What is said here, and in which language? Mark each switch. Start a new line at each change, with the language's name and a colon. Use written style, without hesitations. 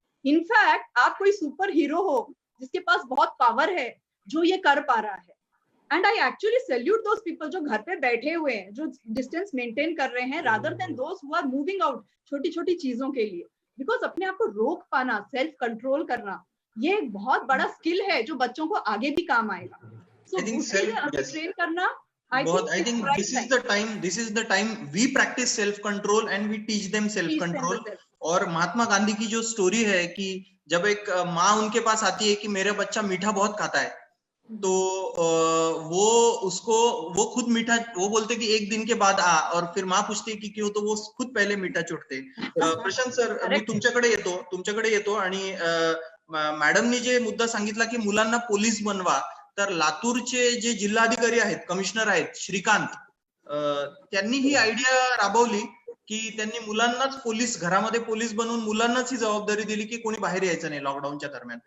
Hindi: In fact आप कोई super hero हो जिसके पास बहुत पावर है जो ये कर पा रहा है.
English: and I actually salute those people
Hindi: जो घर पे बैठे हुए हैं, जो डिस्टेंस मेंटेन कर रहे हैं,
English: rather than those who are moving out
Hindi: छोटी छोटी चीजों के लिए. बिकॉज अपने आप को रोक पाना, सेल्फ कंट्रोल करना, ये एक बहुत बड़ा स्किल है जो बच्चों को आगे भी काम आएगा. सो ट्रेन करना,
English: I think this is the time we practice self control and we teach them self control.
Hindi: और महात्मा गांधी की जो स्टोरी है कि जब एक माँ उनके पास आती है कि मेरा बच्चा मीठा बहुत खाता है, तो वो खुद मीठा, वो बोलते कि 1 दिन के बाद आ, और फिर माँ पूछती है कि क्यों, तो वो खुद पहले मीठा चोटते.
Marathi: प्रशांत सर, मी तुमच्याकडे येतो आणि मॅडमनी जे मुद्दा सांगितला की मुलांना पोलीस बनवा, तर लातूरचे जे जिल्हाधिकारी आहेत, कमिशनर आहेत, श्रीकांत, त्यांनी ही आयडिया राबवली की त्यांनी मुलांनाच घरामध्ये पोलीस बनवून मुलांनाच ही जबाबदारी दिली की कोणी बाहेर यायचं नाही लॉकडाऊनच्या दरम्यान.